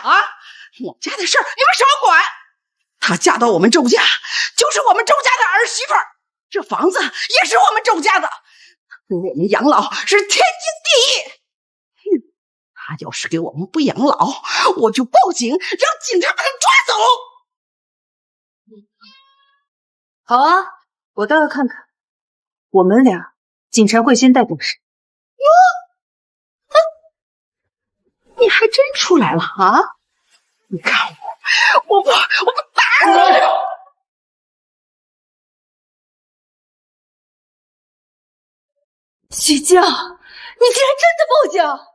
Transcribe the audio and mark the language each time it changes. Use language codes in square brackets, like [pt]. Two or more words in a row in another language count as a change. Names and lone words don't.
[zh] 啊，我家的事兒你们少管。她嫁到我們周家，就是我們周家的兒媳婦兒，這房子也是我們周家的。我們養老是天經地義。他要是給我們不養老，我就報警，讓警察把他抓走。好啊，我倒要看看，我們倆警察會先帶走誰？喲，你還真出來了啊！你看我不打你！許靜，你竟然真的報警！